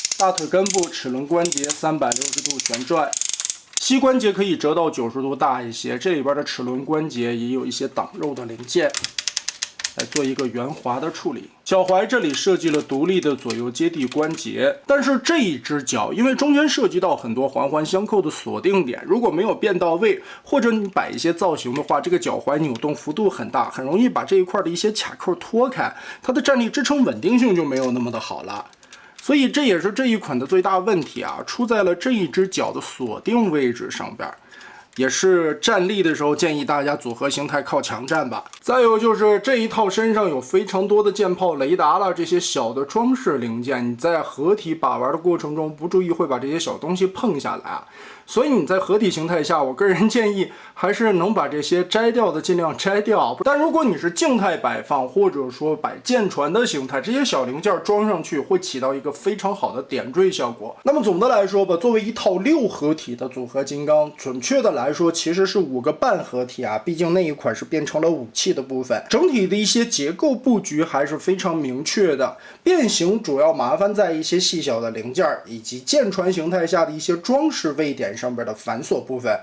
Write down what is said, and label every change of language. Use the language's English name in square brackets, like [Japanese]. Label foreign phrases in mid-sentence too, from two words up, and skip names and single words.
[Chinese] 大腿根部齒輪關節360度旋轉，膝關節可以折到90度大一些，這裡邊的齒輪關節也有一些擋肉的零件。來做一個圓滑的處理。腳踝這裡設計了獨立的左右接地關節，但是這一只腳因為中間涉及到很多環環相扣的鎖定點，如果沒有變到位，或者你擺一些造型的話，這個腳踝扭動幅度很大，很容易把這一塊的一些卡扣脫開，它的站立支撐穩定性就沒有那麼的好了。所以這也是這一款的最大問題啊，出在了這一只腳的锁定位置上邊。也是站立的時候建議大家組合形態靠牆站吧。再有就是这一套身上有非常多的箭炮、雷達了这些小的装飾零件，你在合體把玩的過程中不注意会把这些小東西碰下來啊。所以你在合體形態下，我個人建議還是能把這些摘掉的盡量摘掉。但如果你是靜態擺放，或者說擺艦船的形態，這些小零件裝上去會起到一個非常好的點綴效果。那麼總的來說吧，作為一套6合體的組合金剛，準確的來說其實是5個半合體啊，畢竟那一款是變成了武器的部分。整體的一些結構布局還是非常明確的，變形主要麻煩在一些細小的零件以及艦船形態下的一些裝飾位點上邊的繁瑣部分。